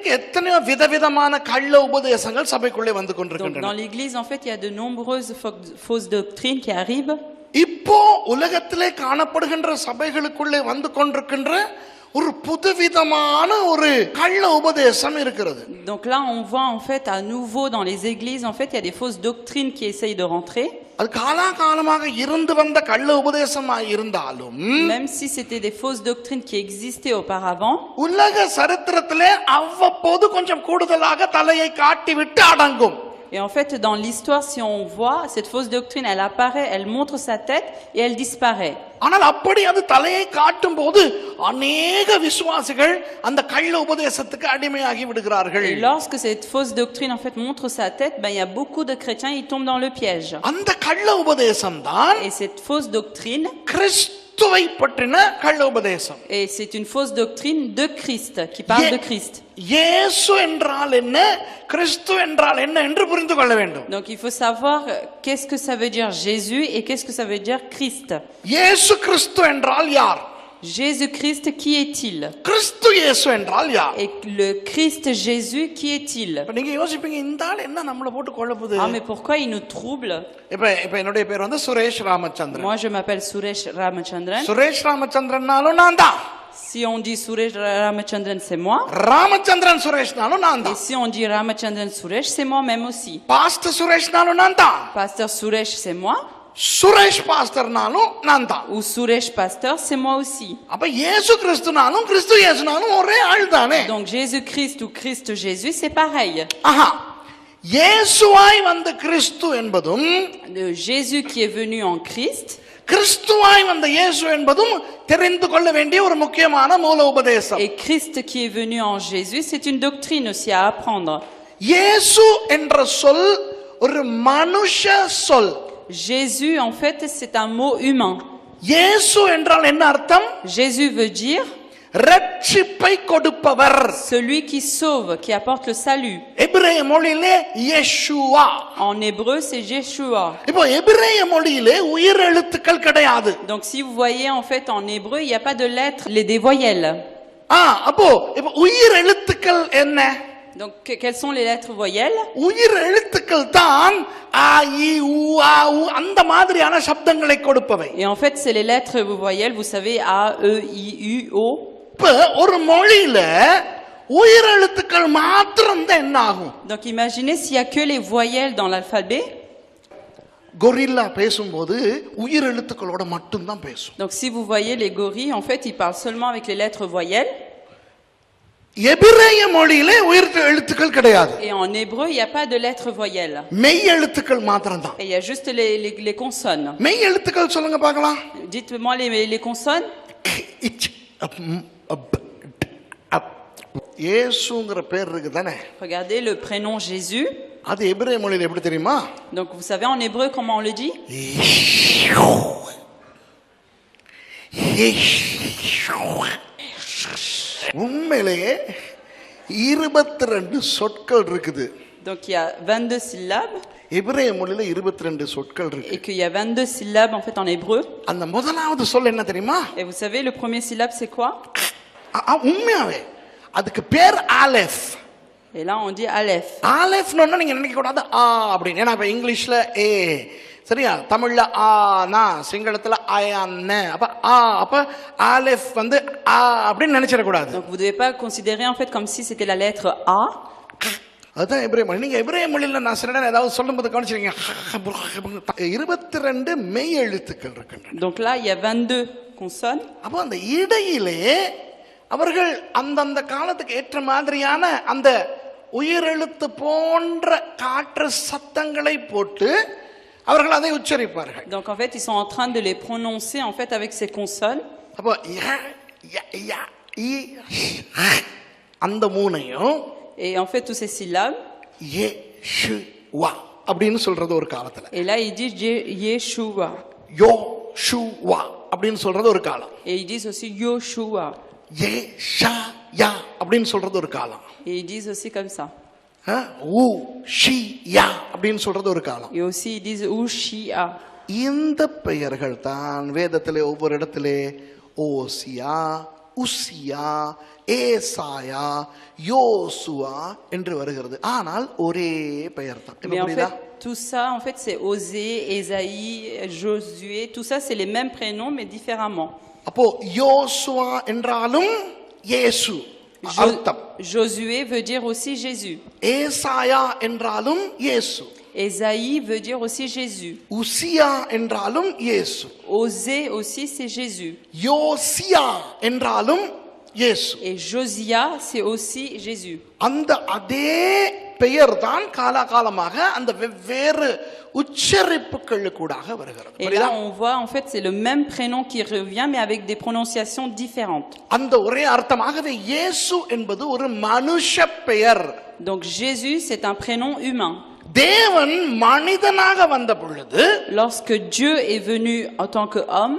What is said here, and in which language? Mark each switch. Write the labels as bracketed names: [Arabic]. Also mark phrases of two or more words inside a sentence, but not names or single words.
[Tamil] எத்தனையோ விதவிதமான கள்ள உபதேசங்கள் சபைக்குள்ளே வந்து Donc கொண்டிருக்கின்றன. [French] dans l'église, en fait, il y a de nombreuses fausses doctrines qui arrivent. [Tamil] இப்போ உலகத்திலே காணப்படுகின்ற சபைகளுக்குள்ளே வந்து கொண்டிருக்கின்ற ஒரு புதுவிதமான ஒரு கள்ள உபதேசம் இருக்கிறது. [French] Donc là, on voit en fait à nouveau dans les églises, en fait, il y a des fausses doctrines qui essayent de rentrer. [Tamil] அது காலாகாலமாக இருந்து வந்த கள்ள உபதேசமாய் இருந்தாலும் [French] Même si c'était des fausses doctrines qui existaient auparavant, [Tamil] உலக சரித்திரத்திலே அவ்வப்போது கொஞ்சம் கூடுதலாக தலையை காட்டிவிட்டு அடங்கும். [French] et en fait, dans l'histoire, si on voit, cette fausse doctrine, elle apparaît, elle montre sa tête et elle disparaît. [Tamil] ஆனால் அப்படி அது தலையை காட்டும் போது அநேக விசுவாசிகள் அந்த கள்ள உபதேசத்துக்கு அடிமையாகி விடுகிறார்கள். [French] Et lorsque cette fausse doctrine, en fait, montre sa tête, ben, il y a beaucoup de chrétiens, ils tombent dans le piège. [Tamil] அந்த கள்ள உபதேசம் தான் [French] Et cette fausse doctrine, [Tamil] கிறிஸ்துவை பற்றின கள்ள உபதேசம். [French] et c'est une fausse doctrine de Christ, qui parle de Christ. [Tamil] இயேசு என்றால் என்ன, கிறிஸ்து என்றால் என்ன என்று புரிந்து கொள்ள வேண்டும். [French] Donc il faut savoir qu'est-ce que ça veut dire Jésus et qu'est-ce que ça veut dire Christ. [Tamil] இயேசு கிறிஸ்து என்றால் யார்? [French] Jésus-Christ, qui est-il? [Tamil] கிறிஸ்து இயேசு என்றால் யார்? [French] Et le Christ Jésus, qui est-il? [Tamil] நீங்க யோசிப்பீங்க, இந்த ஆள் என்ன நம்மள போட்டு குழப்புது? [French] Ah, mais pourquoi il nous trouble? [Tamil] இப்ப என்னுடைய பேர் வந்து சுரேஷ் ராமச்சந்திரன். [French] Moi je m'appelle Suresh Ramachandran. [Tamil] சுரேஷ் ராமச்சந்திரன்னாலும் நான் தான். [French] Si on dit Suresh Ramachandran, c'est moi. [Tamil] ராமச்சந்திரன் சுரேஷ்னாலும் நான் Et தான். [French] si on dit Ramachandran Suresh, c'est moi-même aussi. [Tamil] பாஸ்டர் சுரேஷ்னாலும் நான் தான். [French] Pasteur Suresh, c'est moi. [Tamil] சுரேஷ் பாஸ்டர்னாலும் நான் தான். [French] Ou Suresh Pasteur, c'est moi aussi. [Tamil] அப்ப இயேசு கிறிஸ்துனாலும் கிறிஸ்து இயேசுனாலும் ஒரே ஆள் தானே. [French] Donc Jésus-Christ ou Christ Jésus, c'est pareil. [Tamil] ஆஹா, இயேசுவாய் வந்த கிறிஸ்து என்பதும் [French] Le Jésus qui est venu en Christ, [Tamil] கிறிஸ்துவாய் வந்த இயேசு என்பதும் தெரிந்து கொள்ள வேண்டிய ஒரு முக்கியமான மூல உபதேசம். [French] et Christ qui est venu en Jésus, c'est une doctrine aussi à apprendre. [Tamil] இயேசு என்ற சொல் ஒரு மனுஷ சொல். [French] Jésus, en fait, c'est un mot humain. [Tamil] இயேசு என்றால் என்ன அர்த்தம்? [French] Jésus veut dire [Tamil] ரட்சிப்பை கொடுப்பவர். [French] celui qui sauve, qui apporte le salut. [Tamil] எபிரேய மொழியிலே யெஷுவா. [French] En hébreu, c'est Yeshua. [Tamil] இப்போ எபிரேய மொழியிலே உயிர் எழுத்துக்கள் கிடையாது. [French] Donc si vous voyez, en fait, en hébreu, il n'y a pas de lettres, des voyelles. [Tamil] அப்போ இப்போ உயிர் எழுத்துக்கள் என்ன? [French] Donc quelles sont les lettres voyelles? [Tamil] உயிர் எழுத்துக்கள் தான் ஆ இ உ ஆ உ அந்த மாதிரியான சப்தங்களை கொடுப்பவை. [French] Et en fait, c'est les lettres voyelles, vous savez, A, E, I, U, O. [Tamil] இப்ப ஒரு மொழியில உயிர் எழுத்துக்கள் மாத்திரம் தான் என்ன ஆகும்? [French] Donc imaginez s'il y a que les voyelles dans l'alphabet. [Tamil] கொரில்லா பேசும்போது உயிர் எழுத்துக்களோட மட்டும் தான் பேசும். [French] Donc si vous voyez les gorilles, en fait, ils parlent seulement avec les lettres voyelles. [Tamil] எபிரேய மொழியிலே உயிர் எழுத்துக்கள் கிடையாது. [French] Et en hébreu, il n'y a pas de lettres voyelles. [Tamil] மெய் எழுத்துக்கள் மாத்திரம் தான். [French] Et il y a juste les consonnes. [Tamil] மெய் எழுத்துக்கள் சொல்லுங்க பார்க்கலாம். [French] Dites-moi les consonnes. [Tamil] இயேசுங்கிற பேர் இருக்கு தானே? [French] Regardez le prénom Jésus. [Tamil] அது எபிரேய மொழியில எப்படி தெரியுமா? [French] Donc vous savez en hébreu comment on le dit? [Tamil] உண்மையிலேயே 22 சொற்கள் இருக்குது. [French] Donc il y a 22 syllabes. [Tamil] எபிரேய மொழியில 22 சொற்கள் இருக்கு. [French] Et qu'il y a 22 syllabes en fait en hébreu. [Tamil] அந்த முதலாவது சொல் என்ன தெரியுமா? [French] Et vous savez le premier syllabe c'est quoi? [Tamil] உண்மையாவே அதுக்கு பேர் ஆலெஃப். [French] Et là on dit Aleph. [Tamil] ஆலெஃப்னு நீங்க நினைக்க கூடாது ஆ அப்படின்னு. ஏன்னா இப்ப இங்கிலீஷ்ல ஏ, சரியா? தமிழ்ல ஆ நா, சிங்களத்துல ஆயான்ன. அப்ப ஆலெஃப் வந்து ஆ அப்படின்னு நினைச்சிட கூடாது. [French] Donc vous devez pas considérer en fait comme si c'était la lettre A. [Tamil] அதுதான் எபிரேய மொழி. நீங்க எபிரேய மொழியில நான் சில நேரம் ஏதாவது சொல்லும்போது கவனிச்சிருக்கீங்க, 22 மெய் எழுத்துக்கள் இருக்கின்றன. [French] Donc là il y a 22 consonnes. [Tamil] அப்போ அந்த இடையிலே அவர்கள் அந்தந்த காலத்துக்கு ஏற்ற மாதிரியான அந்த உயிரெழுத்து போன்ற காற்று சத்தங்களை போட்டு அவர்கள் அதை உச்சரிப்பார்கள். [French] Donc en fait ils sont en train de les prononcer en fait avec ces consonnes. [Tamil] அப்போ அந்த மூணையும் [French] Et en fait tous ces syllabes. [Tamil] யெஷுவா அப்படின்னு சொல்றது ஒரு காலத்துல. [French] Et là ils disent Yeshua. [Tamil] யோஷுவா அப்படின்னு சொல்றது ஒரு காலம். [French] Et ils disent aussi Yoshua. [Tamil] யெஷாயா அப்படின்னு சொல்றது ஒரு காலம். [French] Et ils disent aussi comme ça. [Tamil] ஊஷியா அப்படின்னு சொல்றது ஒரு காலம். [French] Et aussi ils disent Ushia. [Tamil] இந்த பெயர்கள் தான் வேதத்திலே ஒவ்வொரு இடத்திலே ஓசியா, உசியா, ஏசாயா, யோசுவா என்று வருகிறது. ஆனால் ஒரே பெயர் தான். [French] Mais en fait, tout ça, en fait, c'est Osée, Ésaïe, Josué. Tout ça, c'est les mêmes prénoms, mais différemment. [Tamil] அப்போ யோசுவா என்றாலும் இயேசு அர்த்தம். [French] Josué veut dire aussi Jésus. [Tamil] ஏசாயா என்றாலும் இயேசு. [French] Ésaïe veut dire aussi Jésus. [Tamil] உசியா என்றாலும் இயேசு. [French] Osée aussi, c'est Jésus. [Tamil] யோசியா என்றாலும் இயேசு. [French] Et Josia, c'est aussi Jésus. [Tamil] அந்த அதே பெயர் தான் காலகாலமாக அந்த வெவ்வேறு உச்சரிப்புகளுக்கூடாக வருகிறது. [French] Et là, on voit, en fait, c'est le même prénom qui revient, mais avec des prononciations différentes. [Tamil] அந்த ஒரே அர்த்தமாகவே இயேசு என்பது ஒரு மனுஷ பெயர். [French] Donc Jésus, c'est un prénom humain. [Tamil] தேவன் மனிதனாக வந்த பொழுது, [French] Lorsque Dieu est venu en tant qu'homme,